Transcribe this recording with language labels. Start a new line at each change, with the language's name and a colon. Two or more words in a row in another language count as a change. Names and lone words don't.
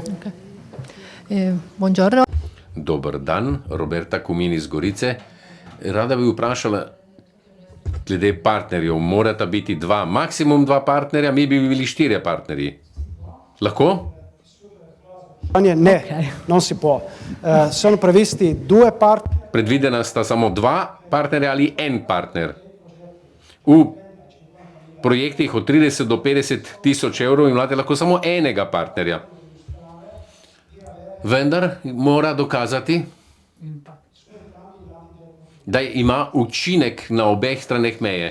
Italian: Okay. Buongiorno.
Slovenian: Dober dan, Roberta Kumin iz Gorice. Rada bi vprašala, glede partnerjev, morata biti maksimum dva partnerja, mi bi bili 4 partnerji. Lahko? Ne,
Italian: okay. Non si può. Sono previsti 2 partnerji.
Slovenian: Predvidena sta samo 2 partnerja ali en partner. V projektih od 30 do 50 tisoč evrov imate lahko samo enega partnerja. Vendar mora dokazati, da ima učinek na obeh straneh meje.